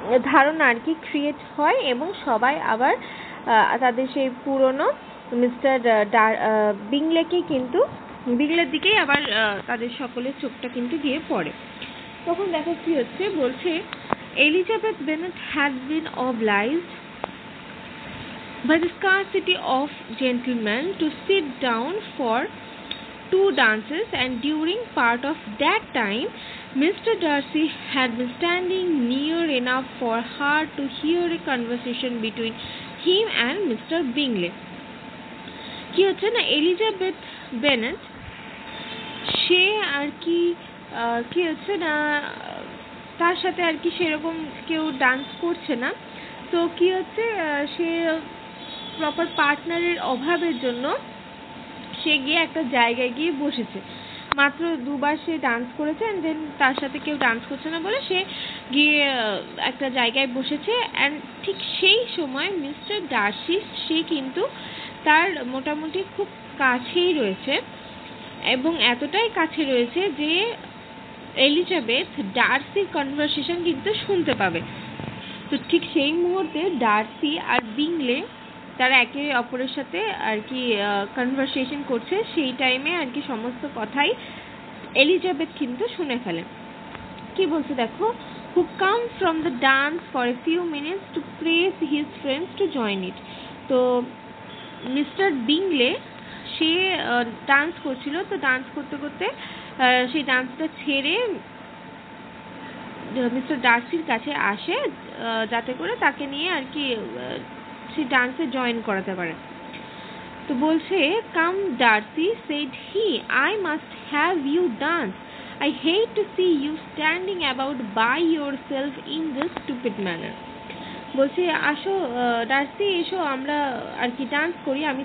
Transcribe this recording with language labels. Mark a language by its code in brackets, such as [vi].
[bn] ধারণা আর কি ক্রিয়েট হয়, এবং সবাই আবার তাদের সেই পুরনো মিস্টার বিংলের দিকেই আবার তাদের সকলের চোখটা কিন্তু গিয়ে পড়ে। তখন দেখো কি হচ্ছে, বলছে [en] Elizabeth Bennet had been obliged by the scarcity of gentlemen to sit down for 2 dances, and during part of that time Mr. Darcy had been standing near enough for her to hear a conversation between him and Mr. Bingley. [bn] কি হচ্ছে না, Elizabeth Bennett সে আর কি হচ্ছে না, তার সাথে আর কি সেরকম কেউ ডান্স করছে না। তো কি হচ্ছে, সে প্রপার পার্টনারের অভাবের জন্য সে গিয়ে একটা জায়গায় গিয়ে বসেছে। মাত্র 2 বার সে ডান্স করেছে, অ্যান্ড দেন তার সাথে কেউ ডান্স করছে না বলে সে গিয়ে একটা জায়গায় বসেছে। অ্যান্ড ঠিক সেই সময় মিস্টার ডার্সি, সে কিন্তু তার মোটামুটি খুব কাছেই রয়েছে, এবং এতটাই কাছে রয়েছে যে এলিজাবেথ ডার্সির কনভারসেশন কিন্তু শুনতে পাবে। তো ঠিক সেই মুহূর্তে ডার্সি আর বিংলে তারা একে অপরের সাথে আর কি কনভারসেশন করছে। সেই টাইমে আর কি সমস্ত কথাই এলিজাবেথ কিন্তু শুনে ফেলে। কি বলছে দেখো, [en] who come from the dance for a few minutes to praise his friends to join it. [bn] তো মিস্টার বিংলে সে ডান্স করছিল, তো ডান্স করতে করতে সেই ডান্সটা ছেড়ে মিস্টার ডার্সির কাছে আসে, যাতে করে তাকে নিয়ে আর কি সেই ডান্সে জয়েন করাতে পারে। তো বলছে, [en] Come Darcy, said he, I must have you dance. I hate to see you standing about by yourself in this stupid manner. [bn] বলছে, আসো ডার্সি, এসো আমরা আর কি ডান্স করি।